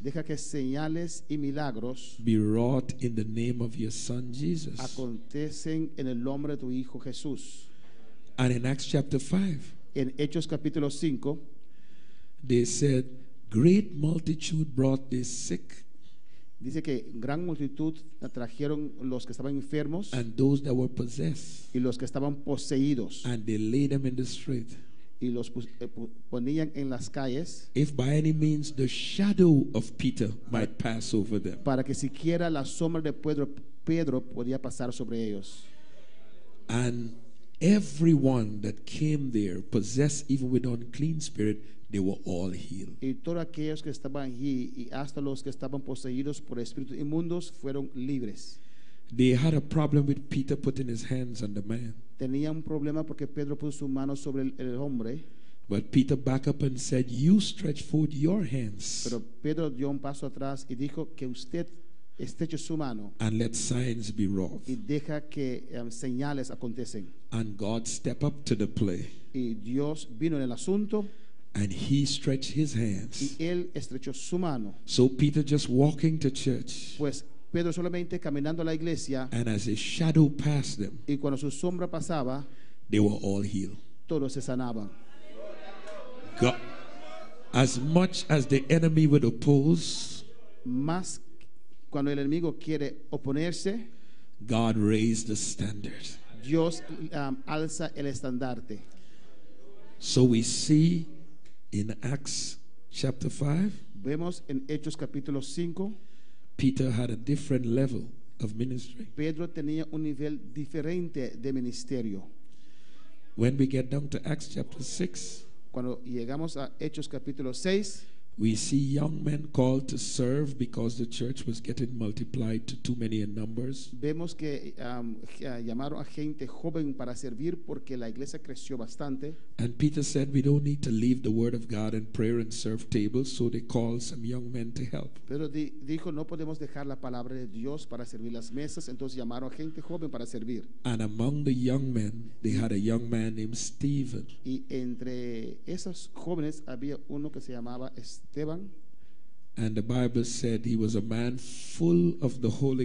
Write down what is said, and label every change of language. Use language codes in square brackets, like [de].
[es] Deja que señales y milagros [en] be wrought in the name of your son Jesus. [es] acontecen en el nombre de tu Hijo Jesús. [en] And in Acts chapter 5, [es] En Hechos capítulo 5 [en] they said, great multitude brought the sick [es] dice que gran multitud trajeron los que estaban enfermos [en] and those that were possessed, [es] y los que estaban poseídos, [en] and they laid them in the street. [es] y los ponían en las calles [en] If by any means the shadow of Peter might pass over them. [es] para que siquiera la sombra de Pedro podía pasar sobre ellos. [en] And everyone that came there, possessed even with unclean spirit, they were all healed. [es] Y todos aquellos que estaban allí y hasta los que estaban poseídos por espíritus inmundos fueron libres. [en] They had a problem with Peter putting his hands on the man. [es] Tenían un problema porque Pedro puso su mano sobre el hombre, [en] But Peter back up and said, you stretch forth your hands [es] pero Pedro dio un paso atrás y dijo que usted estreche su mano [en] and let signs be wrought. [es] y deja que señales acontecen. [en] And God stepped up to the play, [es] Y Dios vino en el asunto [en] and he stretched his [es] y [en] hands. [es] él estrechó su mano. [en] So Peter just walking to church, [es] Pues Pedro solamente caminando a la iglesia, [en] and as his shadow passed them, [es] y cuando su sombra pasaba, [en] they were all healed. [es] todos se sanaban. [en] God, as much as the enemy would oppose, [es] Más cuando el enemigo quiere oponerse, [en] God raised the standard. [es] Dios alza el estandarte. [en] So we see in Acts chapter 5, [es] Vemos en Hechos capítulo 5, [en] Peter had a different level of ministry. [es] Pedro tenía un nivel diferente de ministerio. [en] When we get down to Acts chapter 6, [es] Cuando llegamos a Hechos capítulo 6, [en] we see young men called to serve because the church was getting multiplied to too many in numbers. [es] vemos que llamaron a gente joven para servir porque la iglesia creció bastante. [en] And Peter said, we don't need to leave the word of God and prayer and serve tables, so they called some young men to help. [es] Pero dijo, no podemos dejar la palabra de Dios para servir las mesas, entonces llamaron a gente joven para servir. [en] And among the young men, they had a young man named Stephen. [es] Y entre esos jóvenes había uno que se llamaba Esteban. [en] And the Bible said he was a man full of the Holy